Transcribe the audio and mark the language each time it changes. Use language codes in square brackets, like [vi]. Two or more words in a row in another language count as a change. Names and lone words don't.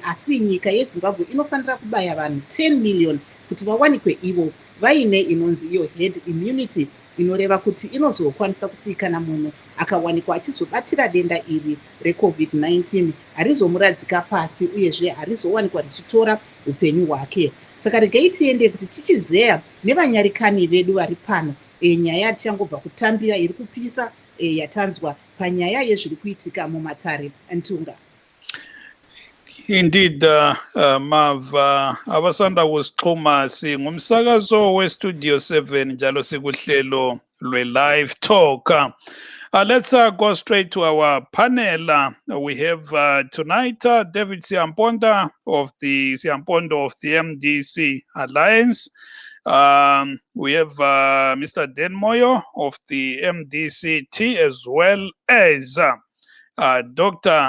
[sn] Asi nyika yeZimbabwe inofanira kubaya vanhu 10 million kuti vawanikwe ivo vaine inonzi iyo [en] herd immunity, [sn] inoreva kuti inozokwanisa kuti kana munhu akawanikwa achizobatira denda iri reCovid-19 harizomuradzika pasi uyezve harizowanikwa richitora upenyu hwake. Saka regai tiende kuti tichizeya nevanyarikani vedu vari pano nyaya tichangobva kutambira iri kupisa yatanzwa panyaya yezviri kuitika mumatare Ntunga. [en] Indeed, Mava, [nd] abasanda kusixhuma singumsakazo weStudio 7 njalo sikuhlelo lwe-Livetalk. [en] Let's go straight to our panel. We have tonight David Siampondo of the MDC Alliance. We have Mr. Dan Moyo of the MDCT, as well as Dr.